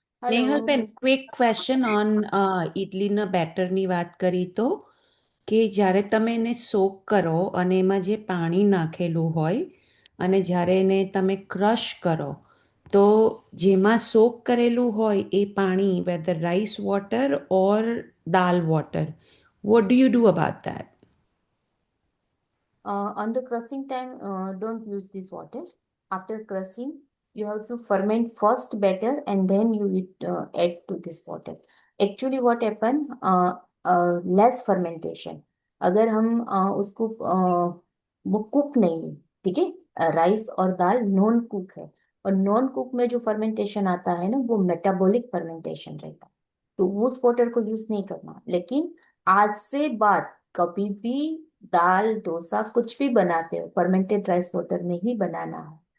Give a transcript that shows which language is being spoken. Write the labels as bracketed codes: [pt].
[gu] નેહલબેન, quick question on ઇડલીના બેટરની વાત કરી તો કે જ્યારે તમે એને સોક કરો અને એમાં જે પાણી નાખેલું હોય અને જ્યારે એને તમે ક્રશ કરો તો જેમાં સોક કરેલું હોય એ પાણી [en] Whether rice water or dal water, what do you do about that? On the crushing time, don't use this water. After crushing, you have to ferment first better and then you add to this water. Actually, what happen? Less fermentation. [hi] अगर हम उसको वो cook नहीं है, ठीक है, rice और दाल non cook है और नॉन कुक में जो फर्मेंटेशन आता है ना वो मेटाबॉलिक फर्मेंटेशन रहता है, तो उस वाटर को यूज नहीं करना. लेकिन आज से बाद कभी भी दाल डोसा कुछ भी बनाते हो फर्मेंटेड राइस वाटर में ही बनाना है.